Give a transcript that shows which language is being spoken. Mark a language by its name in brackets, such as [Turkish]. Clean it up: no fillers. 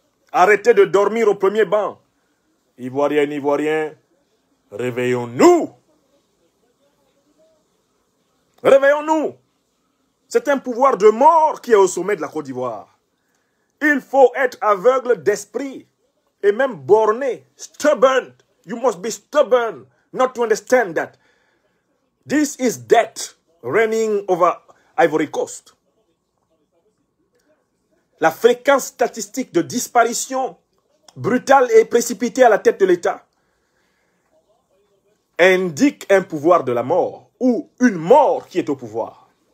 [French] Arrêtez de dormir au premier banc. Ivoiriennes, Ivoiriens, réveillons-nous. Réveillons-nous. C'est un pouvoir de mort qui est au sommet de la Côte d'Ivoire. Il faut être aveugle d'esprit et même borné, stubborn. [English] You must be stubborn not to understand that this is death reigning over Ivory Coast. [French] La fréquence statistique de disparition brutale et précipitée à la tête de l'État indique un pouvoir de la mort ou une mort qui est au pouvoir.